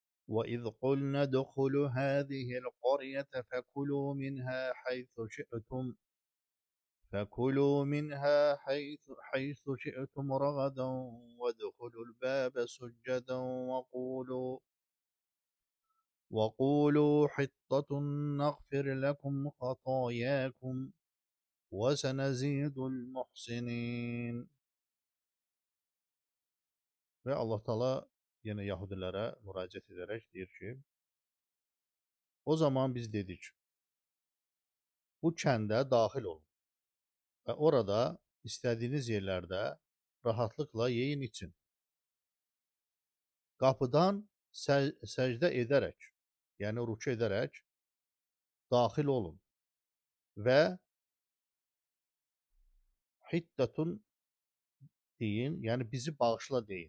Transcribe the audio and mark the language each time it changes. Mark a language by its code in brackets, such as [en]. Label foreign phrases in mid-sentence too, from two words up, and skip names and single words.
[ar] وإذ قلنا ادخلوا هذه القرية فكلوا منها حيث شئتم رغدا وادخلوا الباب سجدا وقولوا حطة نغفر لكم خطاياكم وسنزيد المحسنين. [tr] Ve Allah Teala yine Yahudilere müracaat ederek diyor ki, o zaman biz dedik, [az] bu kəndə daxil olun və orada istədiyiniz yerlərdə rahatlıqla yeyin [tr] için. [az] Qapıdan səcdə edərək, yəni rükû edərək daxil olun və hiddatun deyin, yəni bizi bağışla deyin.